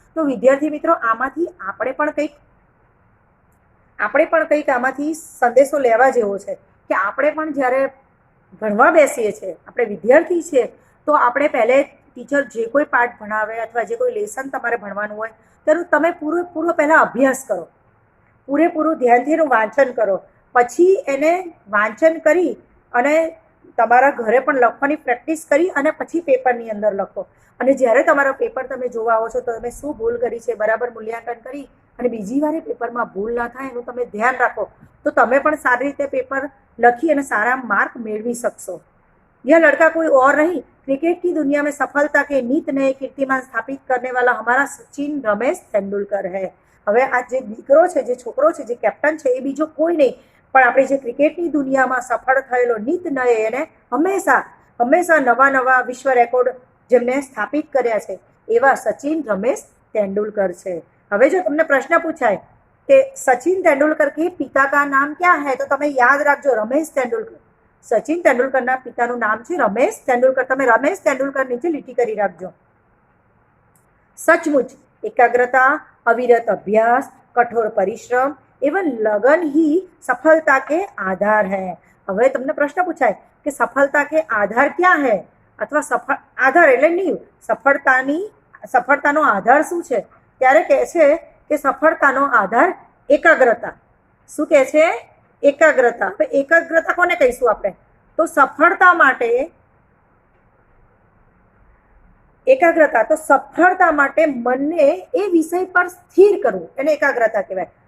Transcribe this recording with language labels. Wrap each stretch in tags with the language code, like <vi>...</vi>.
<gu>તો વિદ્યાર્થી મિત્રો, આમાંથી આપણે પણ કંઈક આમાંથી સંદેશો લેવા જેવો છે કે આપણે પણ જ્યારે ભણવા બેસીએ છીએ, આપણે વિદ્યાર્થી છીએ, તો આપણે પહેલે ટીચર જે કોઈ પાઠ ભણાવે અથવા જે કોઈ લેસન તમારે ભણવાનું હોય તેનું તમે પૂરો પહેલાં અભ્યાસ કરો, પૂરેપૂરું ધ્યાનથી એનું વાંચન કરો, પછી એને વાંચન કરી અને તમારા ઘરે પણ લખવાની પ્રેક્ટિસ કરી અને પછી પેપરની અંદર લખો. અને જ્યારે તમારો પેપર તમે જોવા આવો છો તો તમે શું ભૂલ કરી છે બરાબર મૂલ્યાંકન કરી અને બીજી વાર પેપરમાં ભૂલ ના થાય એનું તમે ધ્યાન રાખો, તો તમે પણ સારી રીતે પેપર लखी અને સારા માર્ક મેળવી શકશો.</gu> <hi>यह लड़का कोई और नहीं, क्रिकेट की दुनिया में सफलता के नित नए कीर्तिमान स्थापित करने वाला हमारा सचिन रमेश तेंदुलकर है.</hi> <gu>હવે આ જે દીકરો છે, જે છોકરો છે, જે કેપ્ટન છે, એ બીજો કોઈ નહીં પણ આપણે જે ક્રિકેટની દુનિયામાં સફળ થયેલો નિત નયે એને હંમેશા નવા વિશ્વ રેકોર્ડ જેમને સ્થાપિત કર્યા છે એવા સચિન રમેશ તેંડુલકર છે. હવે જો તમને પ્રશ્ન પૂછાય કે</gu> <hi>सचिन तेंदुलकर के पिता का नाम क्या है,</hi> <gu>तो તમે યાદ રાખજો રમેશ તેંડુલકર. સચિન તેંડુલકરના પિતાનું નામ છે રમેશ તેંડુલકર. તમે રમેશ તેંડુલકર નીચે લીટી કરી રાખજો.</gu> <hi>सचमुच एकाग्रता, अविरत अभ्यास, कठोर परिश्रम एवं लगन ही सफलता के आधार है.</hi> <gu>હવે તમને પ્રશ્ન પૂછાય કે</gu> <hi>સફળતા કે આધાર ક્યાં है</hi> <gu>અથવા આધાર એટલે નીવ, સફળતાનો આધાર શું છે? ત્યારે કહે છે કે સફળતાનો આધાર એકાગ્રતા. શું કહે છે? એકાગ્રતા. હવે એકાગ્રતા કોને કહીશું આપણે? તો સફળતા માટે એકાગ્રતા, તો સફળતા માટે મનને એ વિષય પર સ્થિર કરવું એને એકાગ્રતા કહેવાય.</gu>